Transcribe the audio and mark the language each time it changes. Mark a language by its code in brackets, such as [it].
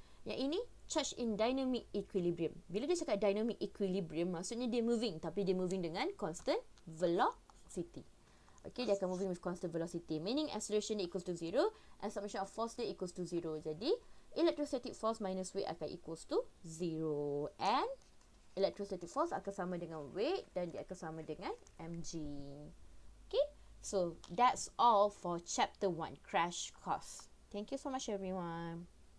[ms] Yang ini, charge in dynamic equilibrium. Bila dia cakap dynamic equilibrium, maksudnya dia moving. Tapi dia moving dengan constant velocity. Okay, dia akan [en] moving with constant velocity. Meaning acceleration dia equals to 0 and summation of force dia equals to 0. [ms] Jadi, electrostatic force minus weight akan equals to 0. And electrostatic force akan sama dengan weight dan dia akan sama dengan mg. [en] Okay, so that's all for chapter 1, crash course. Thank you so much everyone.